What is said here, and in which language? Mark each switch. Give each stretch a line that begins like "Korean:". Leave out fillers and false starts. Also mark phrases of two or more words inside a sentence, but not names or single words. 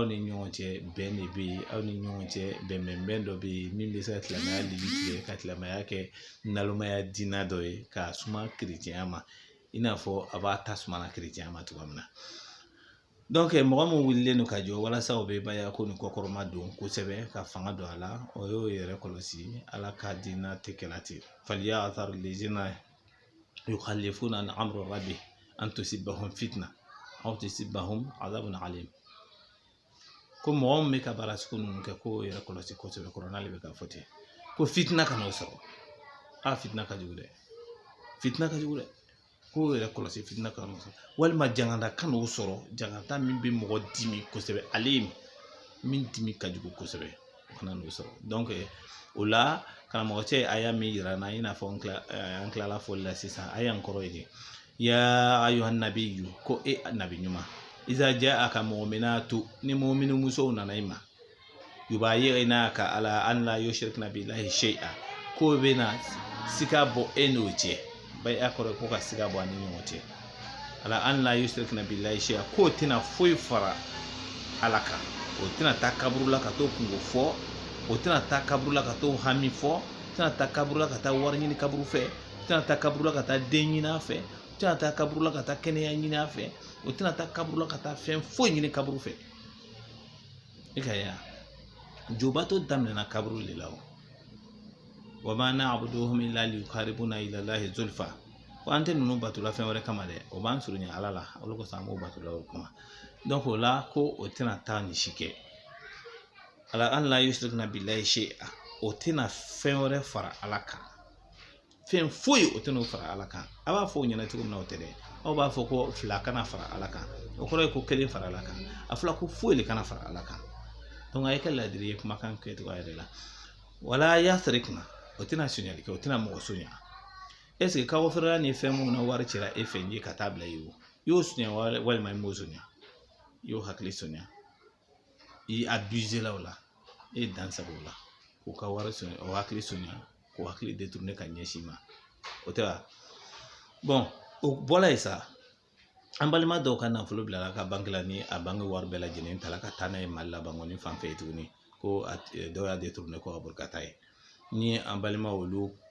Bambara: ni ɲɔgɔn cɛ bɛn de bɛ yen aw ni ɲɔgɔn cɛ bɛnbɛn dɔ bɛ yen min bɛ se ka silamɛya lili tigɛ ka silamɛya kɛ nalomaya diina dɔ ye k'a suma kerecɛnya ma i n'a fɔ a b'a ta sumana kerecɛnya ma cogoya min na donc mɔgɔ min wulilen don ka jɔ walasa o bɛ baya ko nin kɔkɔrɔma don kosɛbɛ ka fanga don a la o y'o yɛrɛ kɔlɔsi ala ka diina tɛ kɛla ten
Arabic: فليحذر الذين يخالفون عن أمر ربي أن تصيبهم فتنة أو تصيبهم عذاب أليم
Bambara: ko mɔgɔ min bɛ ka baara sugu ninnu kɛ k'o yɛrɛ kɔlɔsi kosɛbɛ kɔrɔnale bɛ ka fɔ ten ko fitina ka n'o sɔrɔ fitina ka jugu dɛ k'o yɛrɛ kɔlɔsi fitina ka n'o sɔrɔ walima jangada ka n'o sɔrɔ jangada min bɛ mɔgɔ dimi kosɛbɛ ale min dimi ka jugu kosɛbɛ o kana n'o sɔrɔ donc o la karamɔgɔcɛ aya min yira na i n'a fɔ an tilala fɔli la sisan aya n kɔrɔ ye de
Arabic: يا أيها النبي
Bambara: ko nabi ɲuman
Arabic: إذا جاءك المؤمنات
Bambara: ni mu'minu musow nana i ma yubayyinaka
Arabic: على أن لا يشركن بالله شيئا
Bambara: ko bɛ na sika bɔ e n'o cɛ bai'a kɔrɔ ko ka sika bɔ ani ɲɔgɔn cɛ
Arabic: على أن لا يشركن بالله شيئا
Bambara: ko tɛna foyi fara ala kan o tɛna taa kaburu la ka t'o kungo fɔ o tɛna taa kaburu la ka t'o hami fɔ o tɛna taa kaburu la ka taa wari ɲini kaburu fɛ o tɛna taa kaburu la ka taa den ɲini a fɛ o tɛna taa kaburu la ka taa kɛnɛya ɲini a fɛ o tɛna taa kaburu la ka taa fɛn foyi ɲini kaburu fɛ i ka ya jobato daminɛna kaburu de la o
Arabic: وما نعبدهم إلا ليقربونا إلى الله زلفى
Bambara: ko an tɛ ninnu batula fɛn wɛrɛ kama dɛ o b'an surunya ala la olu ko san b'o batula o kama donc o la ko o tɛna taa ni si kɛ
Arabic: على أن لا يشركن بالله شيئا
Bambara: o tɛna fɛn wɛrɛ fara ala kan fɛn foyi o tɛna o fara ala kan a b'a fɔ o ɲɛna cogo min na o tɛ dɛ aw b'a fɔ ko fila kana fara ala kan o kɔrɔ ye ko kelen fara ala kan a fila ko foyi de kana fara ala kan donc a ye kɛ ladiri ye kumakan kɛcogo yɛrɛ la wala yasrikna o tɛna suɲɛli kɛ o tɛna mɔgɔ suɲɛ
French: est ce que
Bambara: k'aw fɛrɛla ni fɛn mun na wari cɛla e fɛ ye ka taa bila i ye o y'o suɲɛ walima i m'o suɲɛ i y'o hakili suɲɛ i abusé la o la e dansago la k'o ka wari suɲɛ o hakili suɲɛ k'o hakili détourner ka ɲɛsin ma o tɛ wa bon o bɔla yen sa an balima dɔw ka nafolo bilala ka banque la ni a banque wari bɛɛ lajɛlen tala ka taa n'a ye Mali la Bangoni fan fɛ tuguni ko dɔw y'a détourner ko ka boli ka taa ye ni an balima olu